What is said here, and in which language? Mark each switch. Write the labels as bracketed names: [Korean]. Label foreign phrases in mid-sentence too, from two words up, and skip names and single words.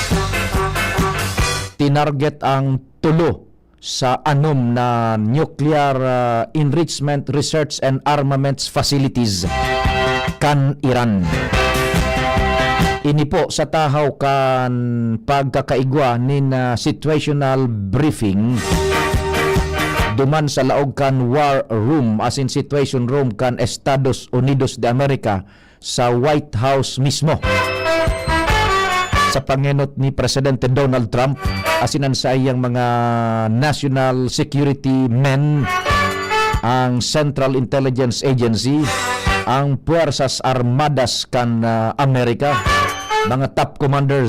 [Bikol] Tinarget ang tulo sa anom na [English] nuclear enrichment research and armaments facilities [Bikol] kan Iran. Ini po sa tahaw kan pagkakaigwa nin [English] situational briefing [Bikol] duman sa laog kan [English] war room [Bikol] as in [English] situation room [Bikol] kan Estados Unidos de America sa White House mismo. Sa pangenot ni Presidente Donald Trump asinan sa iyang mga [English] national security men, [Bikol] ang Central Intelligence Agency, ang Puwersas Armadas kan Amerika, mga [English] top commanders.